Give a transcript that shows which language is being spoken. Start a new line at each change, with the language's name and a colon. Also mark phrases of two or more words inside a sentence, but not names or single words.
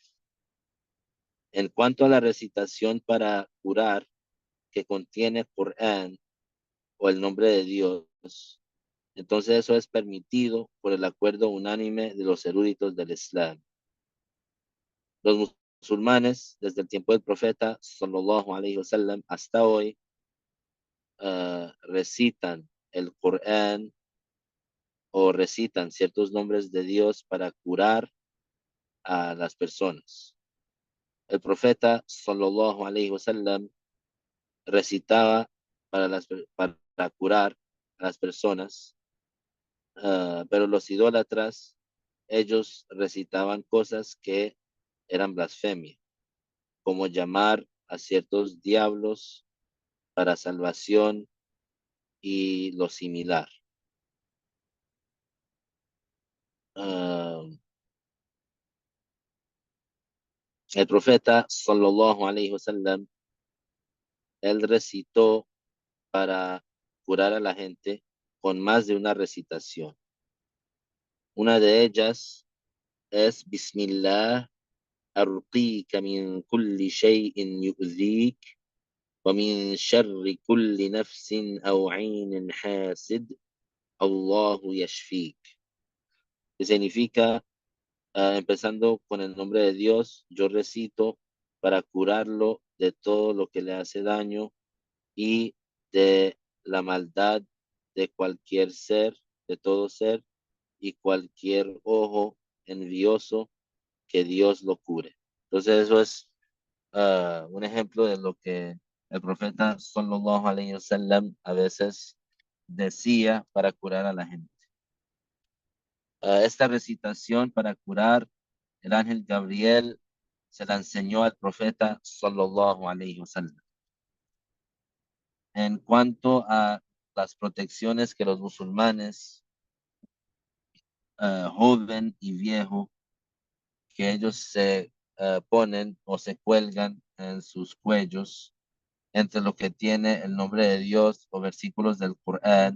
Spanish: En cuanto a la recitación para curar que contiene Corán o el nombre de Dios, entonces eso es permitido por el acuerdo unánime de los eruditos del Islam. Los musulmanes, desde el tiempo del profeta,
Arabic: صلى الله عليه وسلم,
Spanish: hasta hoy, recitan el Corán o recitan ciertos nombres de Dios para curar a las personas. El profeta,
Arabic: صلى الله عليه وسلم,
Spanish: recitaba para curar a las personas, pero los idólatras, ellos recitaban cosas que eran blasfemia, como llamar a ciertos diablos para salvación y lo similar. Ah, el profeta,
Arabic: صلى الله عليه وسلم,
Spanish: él recitó para curar a la gente con más de una recitación. Una de ellas es
Arabic: Bismillah أرقيك من كل شيء يؤذيك ومن شر كل نفس أو عين حاسد الله يشفيك.
Spanish: Que significa, empezando con el nombre de Dios, yo recito para curarlo de todo lo que le hace daño y de la maldad de cualquier ser, de todo ser y cualquier ojo envioso, que Dios lo cure. Entonces eso es un ejemplo de lo que el profeta
Arabic: صلى الله عليه وسلم
Spanish: a veces decía para curar a la gente. Esta recitación para curar el ángel Gabriel se la enseñó al profeta
Arabic: صلى الله عليه وسلم.
Spanish: En cuanto a las protecciones que los musulmanes, joven y viejo, que ellos se ponen o se cuelgan en sus cuellos, entre lo que tiene el nombre de Dios o versículos del Corán.